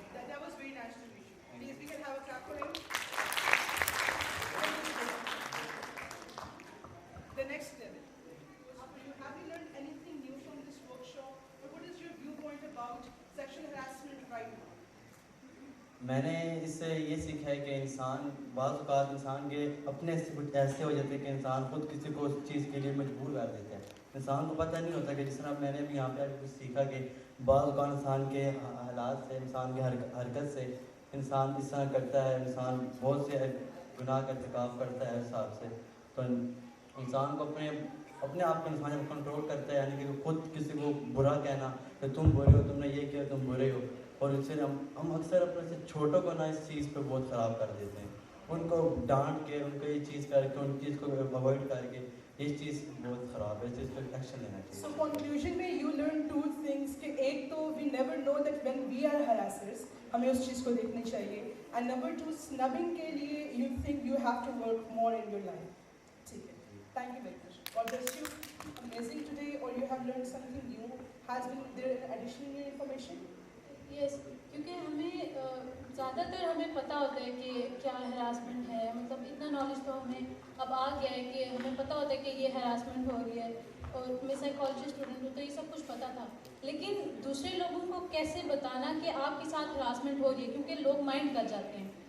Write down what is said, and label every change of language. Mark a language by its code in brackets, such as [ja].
[en] That was very nice to meet you. Please, we can have a clap for him. The next level. Have you learned anything new from this workshop, or what is your viewpoint about sexual harassment right now? [hi] मैंने इससे ये सीखा है कि इंसान बाज़ औक़ात इंसान के अपने से कुछ ऐसे हो जाते हैं कि इंसान खुद किसी को उस चीज़ के लिए मजबूर कर देता है। इंसान को पता नहीं होता कि जिस तरह मैंने भी यहाँ पे कुछ सीखा कि बाज़ औक़ात इंसान के हालात से, इंसान की हरकत से इंसान इस तरह करता है, इंसान बहुत से गुनाह का इर्तिकाब करता है हिसाब से। तो इंसान को अपने आप को इंसान जब कंट्रोल करता है, यानी कि खुद किसी को बुरा कहना कि तुम बुरे हो, तुमने ये किया, तुम बुरे हो, और इससे हम अक्सर अपने से छोटों को ना इस चीज़ पे बहुत ख़राब कर देते हैं। उनको डांट के, उनको ये चीज़ करके, उन चीज़ को अवॉइड करके, ये चीज़ बहुत ख़राब है, इस चीज़ पर एक्शन लेना चाहिए। [en] So conclusion में you learn two things कि एक तो we never know that when we are harassers, [hi] हमें उस चीज़ को देखनी चाहिए, [en] and number two, snubbing के लिए you think you have to work more in your life. [hi] ठीक है, [en] thank you very much. God bless you. Amazing today, or you have learned something new. Has been there additional new information? Yes, [hi] क्योंकि हमें ज़्यादातर हमें पता होता है कि क्या हरासमेंट है, मतलब इतना नॉलेज तो हमें अब आ गया है कि हमें पता होता है कि ये हरासमेंट हो रही है, और मैं साइकोलॉजी स्टूडेंट हूँ तो ये सब कुछ पता था। लेकिन दूसरे लोगों को कैसे बताना कि आपके साथ हरासमेंट हो रही है, क्योंकि लोग माइंड कर जाते हैं।